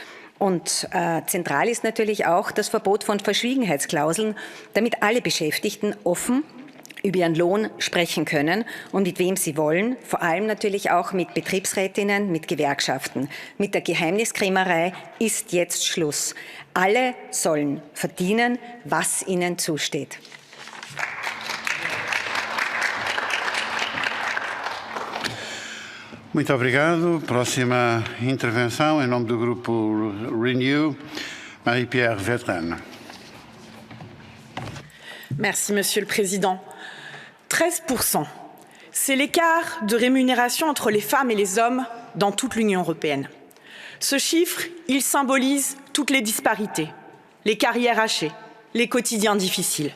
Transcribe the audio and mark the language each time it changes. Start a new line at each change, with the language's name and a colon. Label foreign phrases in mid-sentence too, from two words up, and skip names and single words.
German: Und zentral ist natürlich auch das Verbot von Verschwiegenheitsklauseln, damit alle Beschäftigten offen über ihren Lohn sprechen können und mit wem sie wollen, vor allem natürlich auch mit Betriebsrätinnen, mit Gewerkschaften. Mit der Geheimniskrämerei ist jetzt Schluss. Alle sollen verdienen, was ihnen zusteht.
Portuguese: Muito obrigado. Próxima intervenção em nome do Grupo Renew, Marie-Pierre Vertraine.
French: Merci, Monsieur le Président. 13%, c'est l'écart de rémunération entre les femmes et les hommes dans toute l'Union européenne. Ce chiffre, il symbolise toutes les disparités, les carrières hachées, les quotidiens difficiles.